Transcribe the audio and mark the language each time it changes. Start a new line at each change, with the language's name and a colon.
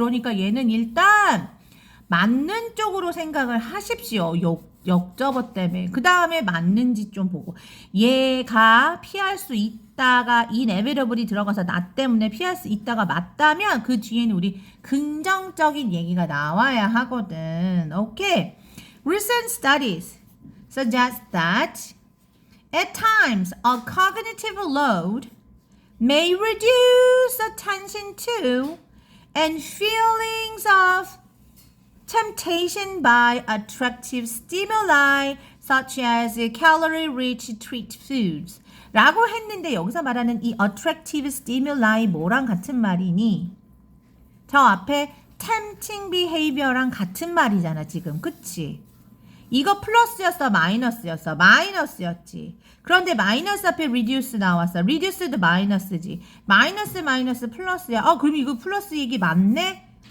Korean: 그러니까 얘는 일단 맞는 쪽으로 생각을 하십시오. 역접어 때문에. 그 다음에 맞는지 좀 보고. 얘가 피할 수 있다가 inevitably 들어가서 나 때문에 피할 수 있다가 맞다면 그 뒤에는 우리 긍정적인 얘기가 나와야 하거든. 오케이.
English: Recent studies suggest that at times a cognitive load may reduce attention to and feelings of temptation by attractive stimuli such as calorie-rich treat foods
Korean: 라고 했는데 여기서 말하는 이
English: attractive stimuli
Korean: 뭐랑 같은 말이니? 저 앞에 tempting behavior랑 같은 말이잖아 지금. 그치? 이거 플러스였어 마이너스였어? 마이너스였지. 그런데 마이너스 앞에 reduce 나왔어. reduce도 마이너스지. 마이너스 플러스야. 그럼 이거 플러스 얘기 맞네?